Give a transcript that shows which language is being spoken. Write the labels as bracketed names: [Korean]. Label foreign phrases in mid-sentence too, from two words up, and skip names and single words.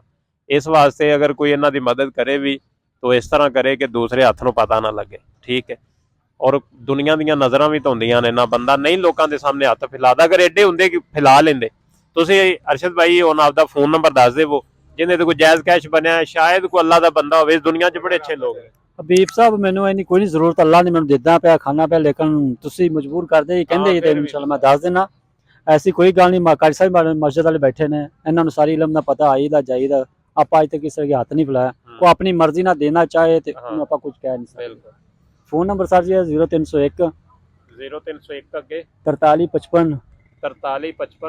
[Punjabi] ਇਸ ਵਾਸਤੇ ਅਗਰ ਕੋਈ ਇਹਨਾਂ ਦੀ ਮਦਦ ਕਰੇ ਵੀ ਤਾਂ ਇਸ ਤਰ੍ਹਾਂ ਕਰੇ ਕਿ ਦੂਸਰੇ ਹੱਥ ਨੂੰ ਪਤਾ ਨਾ ਲੱਗੇ, ਠੀਕ ਹੈ। ਔਰ ਦੁਨੀਆ ਦੀਆਂ ਨਜ਼ਰਾਂ ਵੀ ਤਾਂ ਹੁੰਦੀਆਂ ਨੇ ਨਾ, ਬੰਦਾ ਨਹੀਂ ਲੋਕਾਂ ਦੇ ਸਾਹਮਣੇ ਹੱਥ ਫੈਲਾਦਾ। ਅਗਰ ਐਡੇ ਹੁੰਦੇ ਕਿ ਫੈਲਾ ਲੈਂਦੇ। ਤੁਸੀਂ ਅਰਸ਼ਦ ਭਾਈ ਹੁਣ ਆਪਦਾ ਫੋਨ ਨੰਬਰ ਦੱਸ ਦੇਵੋ, ਜਿਹਦੇ ਤੇ ਕੋਈ ਜਾਇਜ਼ ਕੈਸ਼ ਬਣਿਆ, ਸ਼ਾਇਦ ਕੋਈ ਅੱਲਾ ਦਾ ਬੰਦਾ ਹੋਵੇ। ਇਸ ਦੁਨੀਆ 'ਚ ਬੜੇ ਅੱਛੇ ਲੋਕ ਨੇ। ਹਬੀਬ ਸਾਹਬ, ਮੈਨੂੰ ਇੰਨੀ ਕੋਈ ਨਹੀਂ ਜ਼ਰੂਰਤ, ਅੱਲਾ ਨੇ ਮੈਨੂੰ ਦੇਂਦਾ ਪਿਆ, ਖਾਨਾ ਪਿਆ, ਲੇਕਿਨ ਤੁਸੀਂ ਮਜਬੂਰ ਕਰਦੇ, ਕਹਿੰਦੇ ਜੇ ਤੇ ਇੰਸ਼ਾਅੱਲਾ ਮੈਂ ਦੱਸ ਦੇਣਾ। ਐਸੀ ਕੋਈ ਗੱਲ ਨਹੀਂ। ਕਾਜੀ ਸਾਹਿਬ ਮਸਜਿਦ ਵਾਲੇ ਬੈਠੇ ਨੇ, ਇਹਨਾਂ ਨੂੰ ਸਾਰੀ ਇਲਮ ਦਾ ਪਤਾ, ਆਈਦਾ ਜਾਈਦਾ। ਆਪਾਂ ਅੱਜ ਤੱਕ ਕਿਸੇ ਦੇ ਹੱਥ ਨਹੀਂ ਫਲਾਇਆ। ਉਹ ਆਪਣੀ ਮਰਜ਼ੀ ਨਾਲ ਦੇਣਾ ਚਾਹੇ ਤੇ ਉਹਨੂੰ ਆਪਾਂ ਕੁਝ ਕਹਿ ਨਹੀਂ ਸਕਦੇ। ਬਿਲਕੁਲ। ਫੋਨ ਨੰਬਰ ਸਰ ਜੀ 0301 0301 ਅੱਗੇ 4355 4355